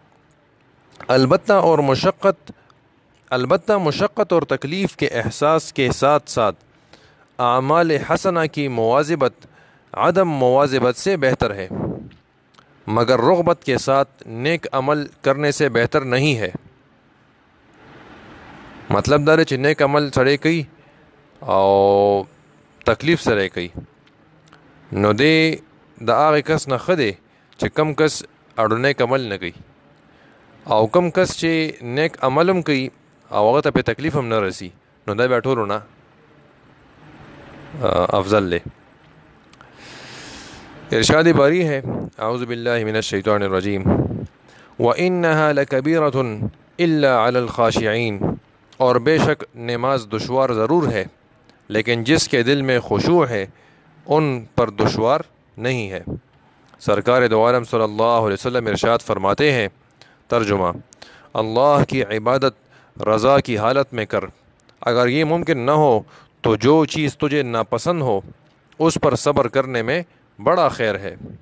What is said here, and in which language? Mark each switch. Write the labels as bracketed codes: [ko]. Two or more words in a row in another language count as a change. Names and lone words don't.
[ur] البتہ مشقت اور تکلیف کے احساس کے ساتھ ساتھ اعمال حسنہ کی مواظبت عدم مواظبت سے بہتر ہے، مگر رغبت کے ساتھ نیک عمل کرنے سے بہتر نہیں ہے۔ [ps] مطلب دار چې نیک عمل سړی کوي او تکلیف سره کوي نو دی د هغه کس نه ښه دی چې کم کس اړو نیک عمل نه کوي، او کم کس چې نیک عمل هم کوي او هغه ته په تکلیف هم نه رسی نو دا بیا ټولو نه افضل دی۔ [ur] ارشاد باری ہے [ar] اعوذ باللہ من الشیطان الرجیم وَإِنَّهَا لَكَبِيرَةٌ إِلَّا عَلَى الْخَاشِعِينَ، [ur] اور بے شک نماز دشوار ضرور ہے لیکن جس کے دل میں خشوع ہے ان پر دشوار نہیں ہے۔ سرکار دو عالم صلی اللہ علیہ وسلم ارشاد فرماتے ہیں، ترجمہ: اللہ کی عبادت رضا کی حالت میں کر، اگر یہ ممکن نہ ہو تو جو چیز تجھے ناپسند ہو اس پر صبر کرنے میں بڑا خیر ہے۔